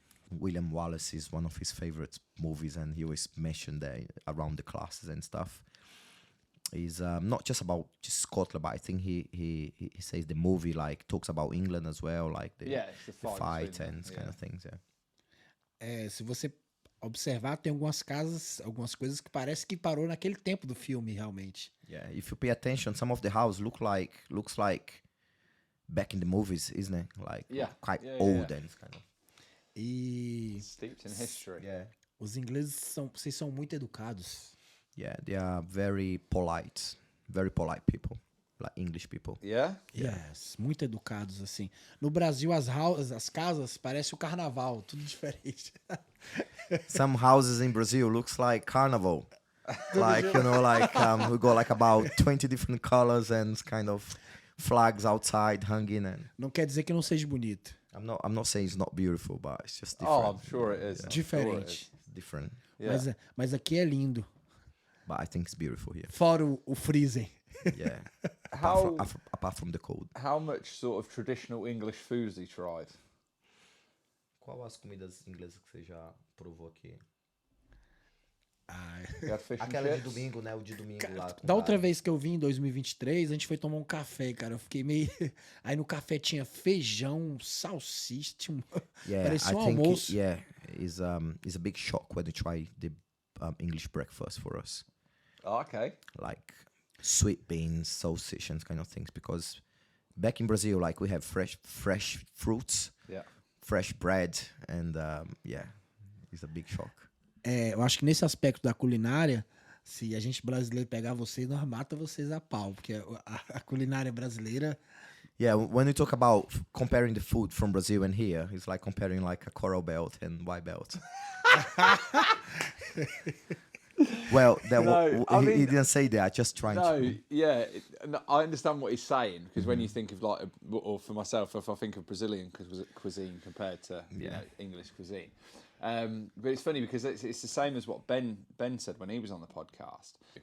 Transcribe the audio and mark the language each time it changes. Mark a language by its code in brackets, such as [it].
[en] William Wallace is one of his favorite movies, and he always mentioned that around the classes and stuff. Is not just about just Scotland, but I think he says the movie like talks about England as well, like the fight and kind of things. [pt] Se você observar, tem algumas casas, algumas coisas que parece que parou naquele tempo do filme, realmente. [en] Yeah, if you pay attention, some of the house looks like back in the movies, isn't it? Like quite old and kind of. [pt] E [en] steeped in history. Yeah. [pt] Os ingleses vocês são muito educados. [en] Yeah, they are very polite people, like English people. Yeah? [pt] Yes, muito educados, assim. No Brasil, as casas parecem o carnaval, tudo diferente. [en] Some houses in Brazil looks like carnival. Like, you know, like we got like about 20 different colors and kind of flags outside hanging. And [pt] não quer dizer que não seja bonito. [en] I'm not saying it's not beautiful, but it's just different. Oh, I'm sure it is. Yeah. [pt] Diferente. [en] Sure it is. It's different. Yeah. [pt] Mas aqui é lindo. [en] But I think it's beautiful here. [pt] Fora o freezing. [en] Yeah. apart from the cold. How much sort of traditional English foods have you tried? [pt] Qual as comidas inglesas que você já provou aqui? Aquela de domingo, né? O de domingo lá. Da outra vez que eu vim, em 2023, a gente foi tomar um café, cara. Eu fiquei meio... Aí no café tinha feijão, salsicha, tinha parecia almoço. [en] It's a big shock when you try the English breakfast for us. Oh, okay. Like sweet beans, sausage, and kind of things. Because back in Brazil, like we have fresh fruits, fresh bread, and it's a big shock. [pt] Eu acho que nesse aspecto da culinária, se a gente brasileiro pegar vocês, nós mata vocês a pau, porque a culinária brasileira... [en] Yeah, when you talk about comparing the food from Brazil and here, it's like comparing like a coral belt and white belt. Well, he didn't say that. Just trying to. Yeah, I understand what he's saying because when you think of like, or for myself, if I think of Brazilian cuisine compared to you know, English cuisine, but it's funny because it's the same as what Ben said when he was on the podcast.